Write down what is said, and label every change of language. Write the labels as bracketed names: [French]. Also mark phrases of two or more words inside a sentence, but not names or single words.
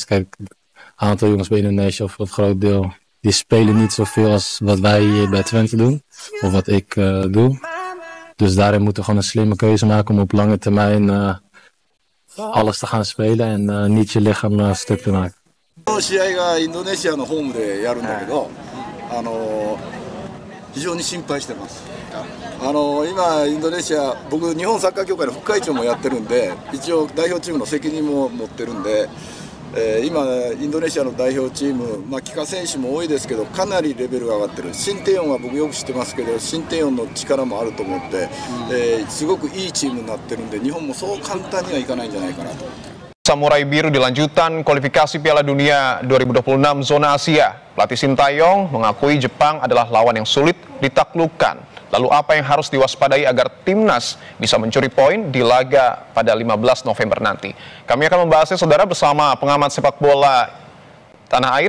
[Dutch] Kijk, een aantal jongens bij Indonesië, of het groot deel, die spelen niet zoveel als wat wij hier bij Twente doen. Of wat ik doe. Dus daarin moeten we gewoon een slimme keuze maken om op lange termijn alles te gaan spelen en niet je lichaam stuk te maken. [Japanese] 試合がインドネシアのホームでやるんだけど、非常に心配してます。今インドネシア、僕日本サッカー協会の副会長もやってるんで、一応代表チームの責任も持ってるんで、今インドネシアの代表チーム、帰化選手も多いですけど、かなりレベルが上がってる。シンテヨンは僕よく知ってますけど、シンテヨンの力もあると思って、すごくいいチームになってるんで、日本もそう簡単にはいかないんじゃないかなと。 [Indonesian] Samurai Biru di lanjutan kualifikasi Piala Dunia 2026 zona Asia. Pelatih Sintayong mengakui Jepang adalah lawan yang sulit ditaklukkan. Lalu apa yang harus diwaspadai agar timnas bisa mencuri poin di laga pada 15 November nanti? Kami akan membahasnya saudara bersama pengamat sepak bola tanah air.